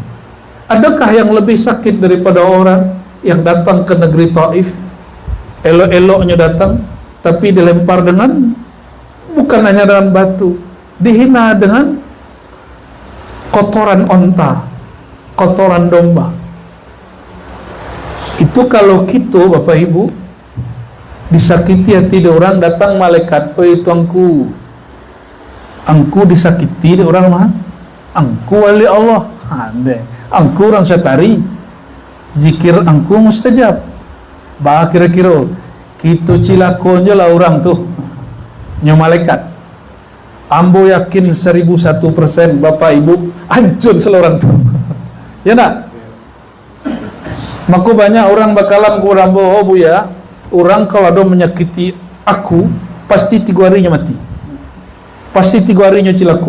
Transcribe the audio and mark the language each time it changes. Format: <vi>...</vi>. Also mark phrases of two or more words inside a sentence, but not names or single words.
<id>Adakah yang lebih sakit daripada orang yang datang ke negeri Taif, elok-eloknya datang, tapi dilempar dengan, bukan hanya dengan batu, dihina dengan kotoran onta, kotoran domba. Itu kalau kita, Bapak Ibu, disakiti hati orang, datang malaikat,</id> <min>oh itu angku disakiti orang mah, angku wali Allah, angku orang setari, zikir angku mustajab. Bah kira-kira kita cilakonnya lah orang tuh, nyo malaikat. Ambo yakin 1001% Bapak Ibu hancur seluruh tuh.</min> <id>Ya nak? Maka banyak orang bakalan kurang oh bu ya, orang kalau ada menyakiti aku pasti 3 harinya mati, pasti 3 harinya cilaku.</id>